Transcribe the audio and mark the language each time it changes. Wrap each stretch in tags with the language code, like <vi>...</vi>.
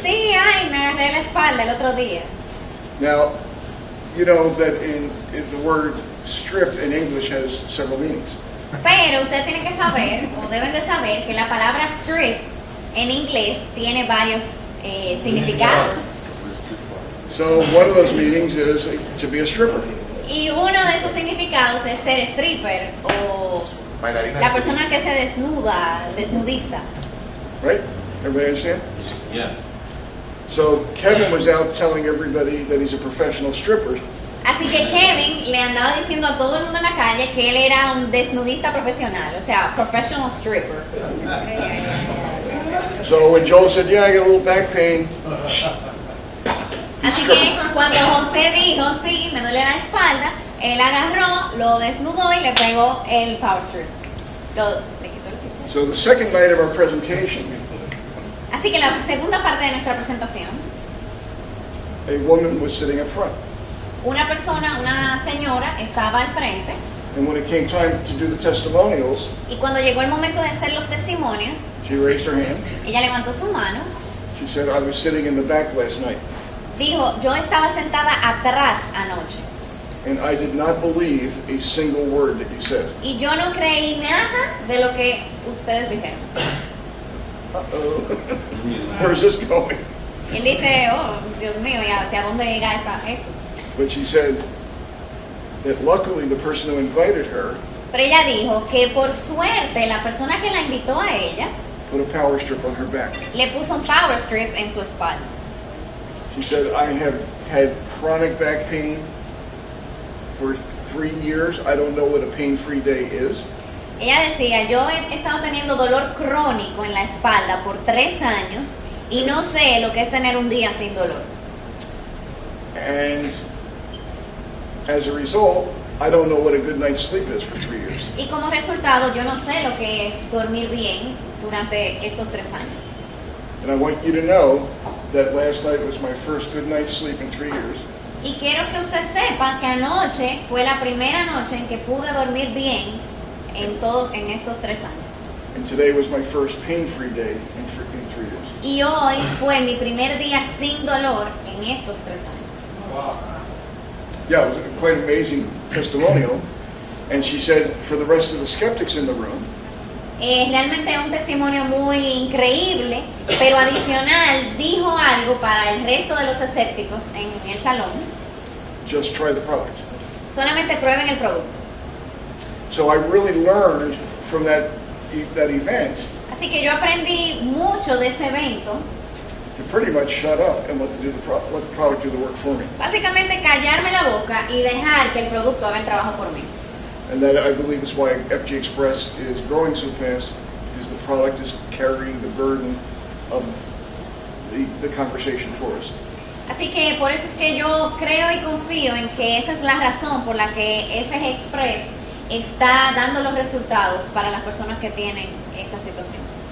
<es>Sí, ay, me agarré la espalda el otro día.</es> <en>Now, you know that in the word strip in English has several meanings.</en> <es>Pero ustedes tienen que saber, o deben de saber, que la palabra strip en inglés tiene varios significados.</es> <en>So one of those meanings is to be a stripper.</en> <es>Y uno de esos significados es ser stripper o Bailarina. la persona que se desnuda, desnudista.</es> <en>Right? Everybody understand? Yeah. So Kevin was out telling everybody that he's a professional stripper.</en> <es>Así que Kevin le andaba diciendo a todo el mundo en la calle que él era un desnudista profesional, o sea,</es> <en>professional stripper. So when Joel said, "Yeah, I got a little back pain,"</en> <es>Así que cuando José dijo, sí, me duele la espalda, él agarró, lo desnudó y le pegó el power strip. Le quitó el pizza.</es> <en>so the second night of our presentation,</en> <es>Así que la segunda parte de nuestra presentación,</es> <en>a woman was sitting up front.</en> <es>una persona, una señora, estaba al frente</es> <en>And when it came time to do the testimonials,</en> <es>y cuando llegó el momento de hacer los testimonios,</es> <en>she raised her hand.</en> <es>ella levantó su mano,</es> <en>She said, "I was sitting in the back last night,</en> <es>dijo, yo estaba sentada atrás anoche</es> <en>and I did not believe a single word that you said."</en> <es>y yo no creí nada de lo que ustedes dijeron.</es> <en>Uh-oh. Where's this going?</en> <es>Y él dice, oh, Dios mío, ¿y hacia dónde irá esto?</es> <en>But she said that luckily the person who invited her</en> <es>Pero ella dijo que por suerte la persona que la invitó a ella</es> <en>put a power strip on her back.</en> <es>le puso un power strip en su espalda.</es> <en>She said, "I have had chronic back pain for 3 years. I don't know what a pain-free day is."</en> <es>Ella decía, yo he estado teniendo dolor crónico en la espalda por 3 años y no sé lo que es tener un día sin dolor.</es> <en>And as a result, I don't know what a good night's sleep is for 3 years.</en> <es>Y como resultado, yo no sé lo que es dormir bien durante estos 3 años.</es> <en>And I want you to know that last night was my first good night's sleep in 3 years.</en> <es>Y quiero que usted sepa que anoche fue la primera noche en que pude dormir bien en estos 3 años.</es> <en>And today was my first pain-free day in 3 years.</en> <es>Y hoy fue mi primer día sin dolor en estos 3 años.</es> <en>Wow. Yeah, it was a quite amazing testimonial. And she said, for the rest of the skeptics in the room,</en> <es>Realmente un testimonio muy increíble, pero adicional dijo algo para el resto de los escépticos en el salón.</es> <en>Just try the product.</en> <es>Solamente prueben el producto.</es> <en>So I really learned from that event</en> <es>Así que yo aprendí mucho de ese evento.</es> <en>to pretty much shut up and let the product do the work for me.</en> <es>Básicamente callarme la boca y dejar que el producto haga el trabajo por mí.</es> <en>And that, I believe, is why FG Express is growing so fast, because the product is carrying the burden of the conversation for us.</en> <es>Así que por eso es que yo creo y confío en que esa es la razón por la que FG Express está dando los resultados para las personas que tienen esta situación.</es>